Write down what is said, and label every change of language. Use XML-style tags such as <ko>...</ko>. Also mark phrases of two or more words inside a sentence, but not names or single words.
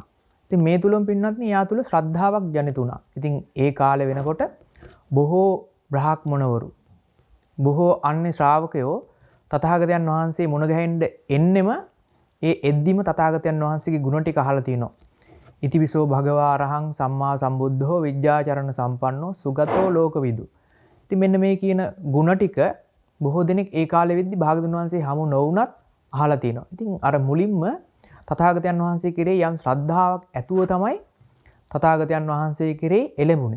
<si>ඉතින් මේ තුලම පින්වත්නි යා තුල ශ්‍රද්ධාවක් ජනිත වුණා. ඉතින් ඒ කාලේ වෙනකොට බොහෝ බ්‍රාහ්මණවරු, බොහෝ අන්‍ය ශ්‍රාවකයෝ තථාගතයන් වහන්සේ මුණ ගැහෙන්න එන්නෙම ඒ එද්දිම තථාගතයන් වහන්සේගේ ගුණ ටික අහලා තිනවා.</si> <pi>ඉතිවිසෝ භගවා අරහං සම්මා සම්බුද්ධෝ විද්‍යාචරණ සම්පන්නෝ සුගතෝ ලෝකවිදු.</pi> <si>ඉතින් මෙන්න මේ කියන ගුණ ටික බොහෝ දෙනෙක් ඒ කාලෙ වෙද්දි භාගතුන් වහන්සේ හමු නොවුනත් අහලා තිනවා. ඉතින් අර මුලින්ම තථාගතයන් වහන්සේ කෙරේ යම් ශ්‍රද්ධාවක් ඇතුව තමයි තථාගතයන් වහන්සේ කෙරේ එළඹුණේ.</si>